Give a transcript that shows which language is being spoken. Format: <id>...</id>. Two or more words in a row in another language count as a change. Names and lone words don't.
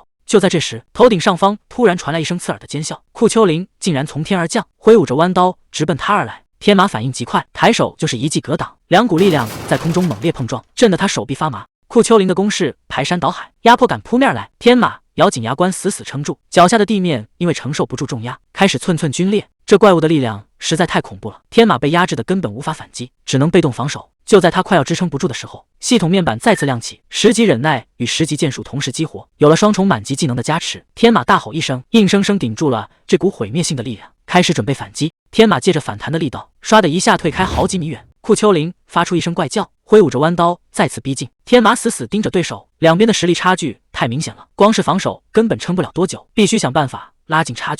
<zh>就在這時，頭頂上方突然傳來一聲刺耳的尖笑，庫丘陵竟然從天而降，揮舞着彎刀直奔他而來。天馬反應極快，抬手就是一記格擋，兩股力量在空中猛烈碰撞，震得他手臂發麻。庫丘陵的攻勢排山倒海，壓迫感撲面來，天馬咬緊牙關死死撐住，腳下的地面因為承受不住重壓，開始寸寸皸裂。這怪物的力量實在太恐怖了，天馬被壓制的根本無法反擊，只能被動防守。就在他快要支撐不住的时候，系統面板再次亮起，10级忍耐与10级剑术同时激活，有了双重满级技能的加持，天馬大吼一聲，硬生生頂住了这股毀滅性的力量，開始準備反擊。天馬借着反彈的力道，唰的一下退開好幾米遠。庫丘陵發出一聲怪叫，揮舞着彎刀再次逼近。天馬死死盯着對手，兩邊的實力差距太明顯了，光是防守根本撐不了多久，必須想辦法拉近差距。</zh>